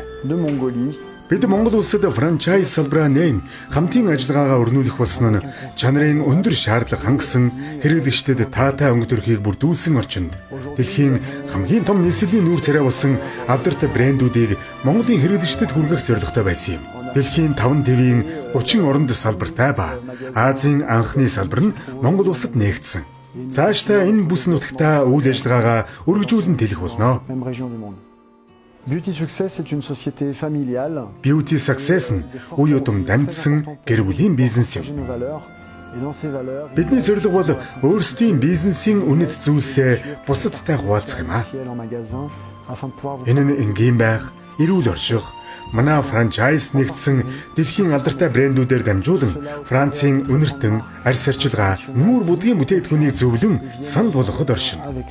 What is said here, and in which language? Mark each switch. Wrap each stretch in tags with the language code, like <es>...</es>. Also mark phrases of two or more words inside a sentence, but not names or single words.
<mn>Бид Монгол улсад франчайз салбараа нээн хамтын ажиллагаагаа өрнүүлэх болсон нь чанарын өндөр шаардлага хангасан хэрэглэгчдэд таатай өнгө төрхийг бүрдүүлсэн орчинд дэлхийн хамгийн том нийслэлийн нүүр царай болсон алдартай брэндүүдийг Монголын хэрэглэгчдэд хүргэх зорилготой байсан юм. Дэлхийн 5 твийн 30 оронд салбартай ба Азийн анхны салбар нь Монгол улсад нээгдсэн. Цаашдаа энэ бүс нутагтаа үйл ажиллагаагаа өргөжүүлэн тэлэх болно.</mn> <fr>Beauty Success est une société familiale.</fr> <mn>Beauty Success нь үе удам дамжсан гэр бүлийн бизнес юм. Бидний зорилго бол өөрсдийн бизнесийн үнэт зүйлсээ бусадтай хуваалцах юм аа. Энэ нь энгийн байх, эрүүл орших, манай франчайз нэгдсэн дэлхийн алдартай брэндүүдээр дамжуулан Францын үнэртэн арьс арчилгаа, нүүр будгийн бүтээгдэхүүнийг зөвлөн санал болгоход оршино.</mn>